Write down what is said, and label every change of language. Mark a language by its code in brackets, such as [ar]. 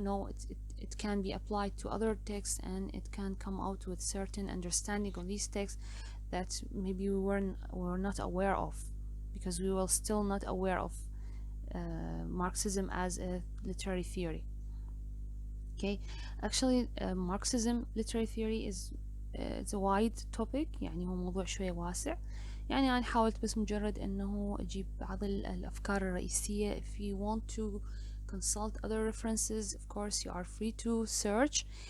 [en] No, it can be applied to other texts, and it can come out with certain understanding of these texts that maybe were not aware of, because we were still not aware of Marxism as a literary theory. Okay, actually Marxism literary theory is it's a wide topic، [ar] يعني هو موضوع شوية واسع. يعني أنا حاولت بس مجرد إنه أجيب بعض الأفكار الرئيسية. [en] If you want to consult other references, of course you are free to search.